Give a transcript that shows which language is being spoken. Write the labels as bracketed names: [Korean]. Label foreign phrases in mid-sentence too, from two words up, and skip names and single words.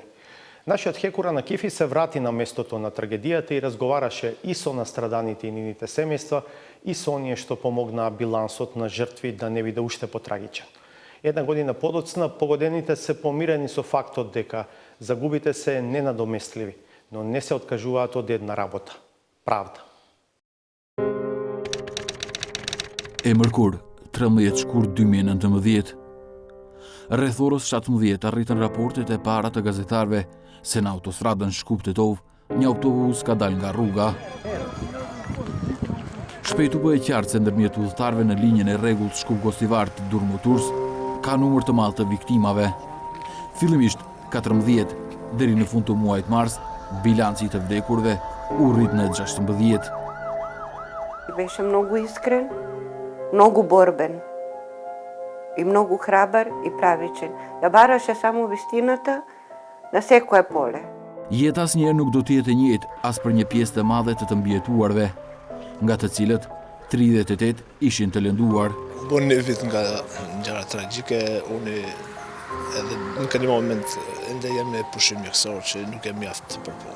[Macedonian] Нашиот Хекура на Кифи се врати на местото на трагедијата и разговараше и со настраданите и нивните семејства, и со оние што помогнаа билансот на жртви да не биде уште потрагичен. Една година подоцна, погодените се помирени со фактот дека загубите се ненадоместливи, но не се откажуваат од една работа – правда. [Albanian] E mërkur, 13 shkurt 2019. Rreth orës 17 arritën raportet e para të gazetarëve se në autostradën Shkup-Tetov një autobus ka dal nga rruga. Shpejt u bë e qartë se ndërmjet udhëtarëve në linjën e rregullt Shkup-Gostivar të Durrës ka numër të madh të viktimave. Fillimisht 14, deri në fund të muajit mars, bilanci i të vdekurve u rrit në 16. [Macedonian] Беше много искрен, много борбен и много храбър и правичен. Да бараше само вистината на секое поле. [Albanian] Jeta asnjëherë nuk do të jetë e njëjtë as për një pjesë të madhe të mbijetuarve, nga të cilët 38 ishin të lënduar. Bon një vit nga gjëra tragjike, unë edhe në këtë moment ende jam në pushim mjekësor që nuk e mjaft për punë.